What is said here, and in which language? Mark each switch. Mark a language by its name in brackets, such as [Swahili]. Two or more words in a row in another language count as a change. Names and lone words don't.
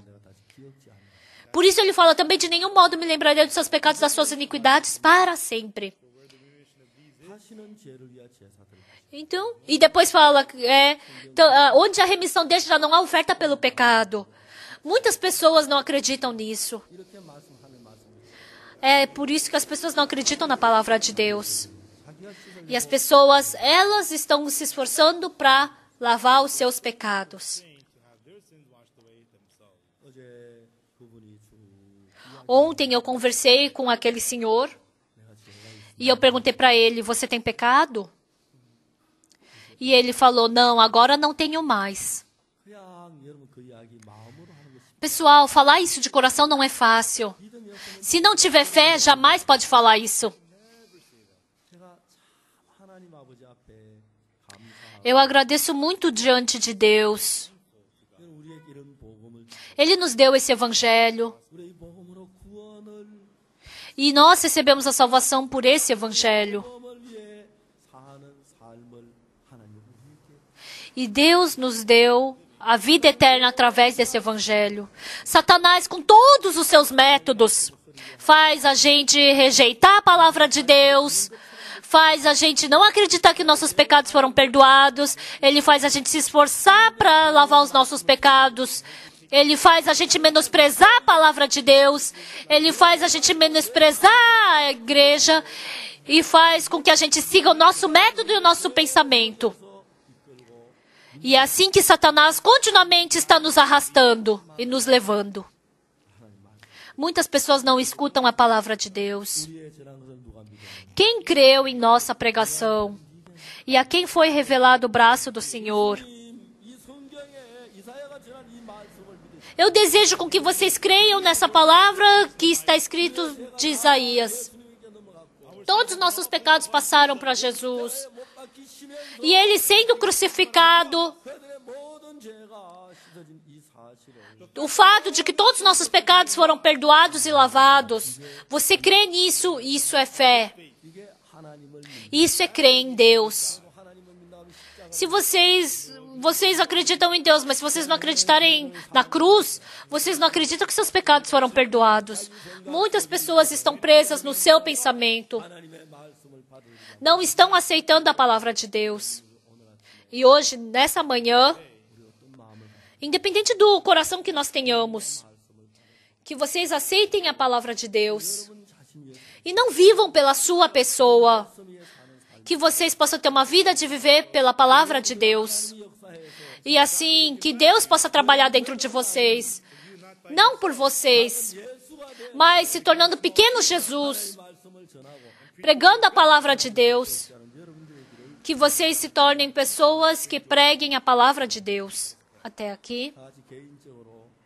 [Portuguese] Por isso ele fala também, de nenhum modo me lembrarei dos seus pecados, das suas iniquidades para sempre. Então, e depois fala, onde a remissão deixa já não há oferta pelo pecado. Muitas pessoas não acreditam nisso. [Korean] 이렇게 말씀하는 말씀입니다. [Portuguese] É por isso que as pessoas não acreditam na palavra de Deus. [Korean] 자기가 씻을 [Portuguese] E as pessoas, elas estão se esforçando para lavar os seus pecados. [Korean] 어제 그분이 쭉 [Portuguese] Ontem eu conversei com aquele senhor e eu perguntei para ele, você tem pecado? E ele falou, não, agora não tenho mais. [Korean] 그냥 여러분 그 이야기 마음으로 하는 것이 [Portuguese] Pessoal, falar isso de coração não é fácil. [Korean] 믿음이 없으면 [Portuguese] Se não tiver fé, jamais pode falar isso. [Korean] 제가 참 하나님 아버지 앞에 감사하고 [Portuguese] Eu agradeço muito diante de Deus. [Korean] 우리에게 이런 복음을 [Portuguese] Ele nos deu esse evangelho [Korean] 우리 이 복음으로 구원을 [Portuguese] e nós recebemos a salvação por esse evangelho. [Korean] 복음을 위해 사는 삶을 하나님 우리에게 [Portuguese] E Deus nos deu a vida eterna através desse evangelho. Satanás, com todos os seus métodos, faz a gente rejeitar a palavra de Deus, faz a gente não acreditar que nossos pecados foram perdoados, ele faz a gente se esforçar para lavar os nossos pecados, ele faz a gente menosprezar a palavra de Deus, ele faz a gente menosprezar a igreja e faz com que a gente siga o nosso método e o nosso pensamento. E é assim que Satanás continuamente está nos arrastando e nos levando. Muitas pessoas não escutam a palavra de Deus. [Korean] 우리의 전한 것을 누가 믿어? [Portuguese] Quem creu em nossa pregação? E a quem foi revelado o braço do Senhor? [Korean] 이 성경에 이사야가 전한 이 말씀을 믿으시고 [Portuguese] Eu desejo com que vocês creiam nessa palavra que está escrito de Isaías. [Korean] 예수님께 넘어갔고 [Portuguese] Todos os nossos pecados passaram para Jesus. [Korean] 못 박히시면서 [Portuguese] E ele sendo crucificado, [Korean] 그들의 모든 죄가 씻어진 이 사실을 [Portuguese] o fato de que todos os nossos pecados foram perdoados e lavados, você crê nisso, isso é fé. [Korean] 이게 하나님을 믿는 [Portuguese] Isso é crer em Deus. [Korean] 하나님을 믿는 십자가 [Portuguese] Se vocês acreditam em Deus, mas se vocês não acreditarem na cruz, vocês não acreditam que seus pecados foram perdoados. Muitas pessoas estão presas no seu pensamento. [Korean] 하나님의 말씀을 받으리라. [Portuguese] Não estão aceitando a palavra de Deus. E hoje, nessa manhã, independente do coração que nós tenhamos, que vocês aceitem a palavra de Deus e não vivam pela sua pessoa, que vocês possam ter uma vida de viver pela palavra de Deus. E assim, que Deus possa trabalhar dentro de vocês, não por vocês, mas se tornando pequeno Jesus, [Korean] 말씀을 전하고 [Portuguese] pregando a palavra de Deus, que vocês se tornem pessoas que preguem a palavra de Deus. Até aqui. [Korean] 다 같이 개인적으로